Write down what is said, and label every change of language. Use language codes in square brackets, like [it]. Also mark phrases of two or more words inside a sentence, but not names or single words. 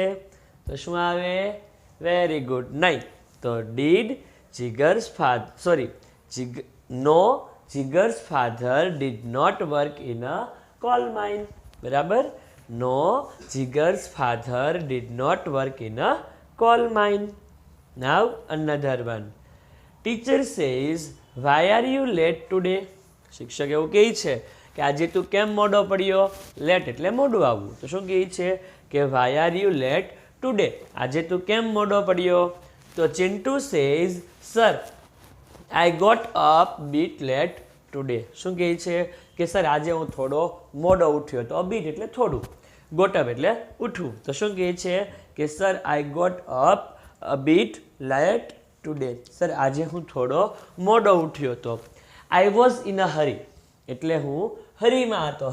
[gu] તો શું આવે? [en] very good. [gu] નહીં. [en] તો did Jigar's father, sorry, no, Jigar's father did not work in a coal mine. [gu] બરાબર? [en] no, Jigar's father did not work in a coal mine. Now another one. Teacher says, why are you late today? [gu] શિક્ષક એવું કહે છે કે આજે તું કેમ મોડો પડ્યો? લેટ એટલે મોડું આવવું. તો શું કહે છે કે [en] why are you late today? [gu] આજે તું કેમ મોડો પડ્યો? તો [en] ચિન્ટુ says, sir, I got up bit late today. [gu] શું કહે છે કે સર આજે હું થોડો મોડો ઉઠ્યો. તો બીટ એટલે થોડું, [en] got up [gu] એટલે ઉઠવું. તો શું કહે છે કે [en] sir I got up a bit late today. [gu] સર આજે હું થોડો મોડો ઉઠ્યો હતો. [en] I was in a hurry [gu] એટલે હું હરીમાં હતો.